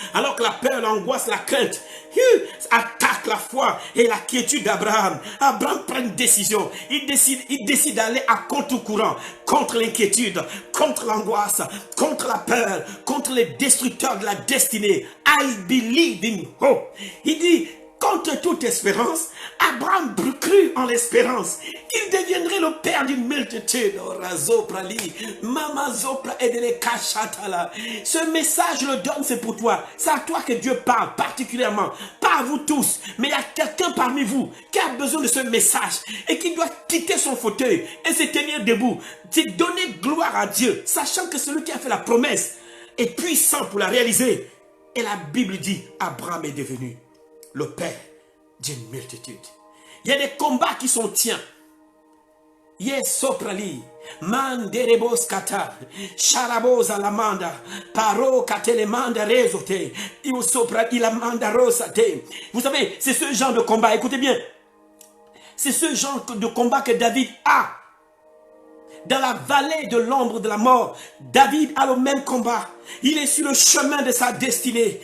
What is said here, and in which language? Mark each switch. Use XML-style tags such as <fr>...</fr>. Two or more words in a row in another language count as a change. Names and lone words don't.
<fr>Alors que la peur, l'angoisse, la crainte attaque la foi et la quiétude d'Abraham. Abraham prend une décision. Il décide d'aller à contre-courant, contre l'inquiétude, contre l'angoisse, contre la peur, contre les destructeurs de la destinée.</fr> <en>I believe in hope.</en> <fr>Il dit, contre toute espérance, Abraham crut en l'espérance. Il deviendrait le père d'une multitude. Ce message, je le donne, c'est pour toi. C'est à toi que Dieu parle particulièrement. Pas à vous tous. Mais il y a quelqu'un parmi vous qui a besoin de ce message et qui doit quitter son fauteuil et se tenir debout. C'est donner gloire à Dieu, sachant que celui qui a fait la promesse est puissant pour la réaliser. Et la Bible dit, Abraham est devenu le père d'une multitude. Il y a des combats qui sont tiens. Yes, soprali, manderebos kata, charabos alamanda, paro katelemanda rezote, il sopra ilamanda rosate. Vous savez, c'est ce genre de combat, écoutez bien, c'est ce genre de combat que David a. Dans la vallée de l'ombre de la mort, David a le même combat. Il est sur le chemin de sa destinée.</fr>